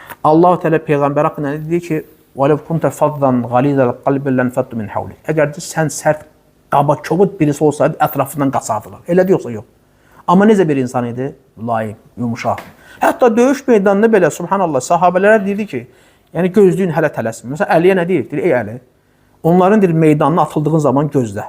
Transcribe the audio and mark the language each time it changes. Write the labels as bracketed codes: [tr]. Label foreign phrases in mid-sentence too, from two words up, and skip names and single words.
[az] Allah-u Teala Peyğəmbər haqqında dedi ki, [ar] وَلَوْ كُنْتَ فَضًّا غَلِيظَ الْقَلْبِ لَانْفَضُّ مِنْ حَوْلِكَ. [az] Əgər sən sərt, qaba, kobud birisi olsaydı, ətrafından qaçardılar. Elədir yoxsa yox. Amma necə bir insan idi? Mülayim, yumuşaq. Hətta döyüş meydanında belə, subhanallah, sahabələrə deyirdi ki, yəni gözləyin, hələ tələsmin. Məsələn, Əliyə nə deyir? Deyir, ey Əli, onların deyir, meydanına atıldığın zaman gözlə.